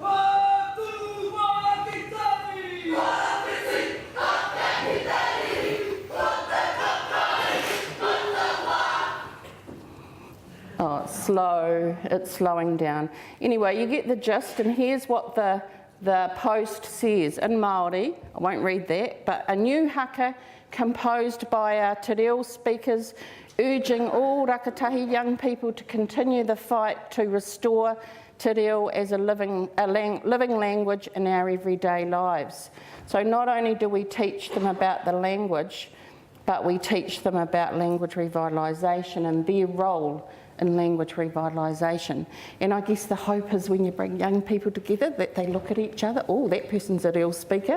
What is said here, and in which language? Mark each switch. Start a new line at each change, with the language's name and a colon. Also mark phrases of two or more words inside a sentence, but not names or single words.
English: Oh, it's slow, it's slowing down. Anyway, you get the gist, and here's what the post says in Māori. I won't read that, but a new haka composed by our
Māori: te reo
English: speakers urging all Rakatahi young people to continue the fight to restore
Māori: te reo
English: as a living language in our everyday lives. So not only do we teach them about the language, but we teach them about language revitalisation and their role in language revitalisation. And I guess the hope is when you bring young people together that they look at each other, oh, that person's a real speaker.